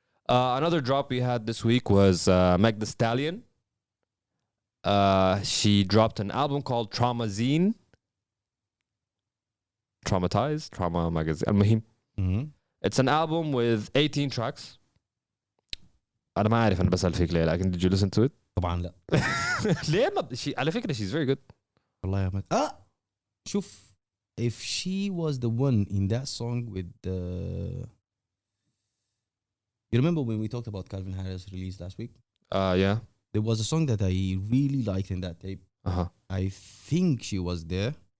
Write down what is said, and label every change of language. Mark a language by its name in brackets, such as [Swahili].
[English] Another drop we had this week was Meg Thee Stallion. She dropped an album called Traumazine. Traumatized? Trauma Magazine. [Arabic] المهم. [English] It's an album with 18 tracks. [Arabic] أنا ما أعرف أنا بسأل فيك ليه لكن [English] did you listen to it? [Arabic] طبعا لا. ليه ما على فكرة [English] she's very good. [Arabic] والله يا أحمد. شوف, [English] if she was the one in that song with the. You remember when we talked about Calvin Harris release last week? Yeah. There was a song that I really liked in that tape. I think she was there.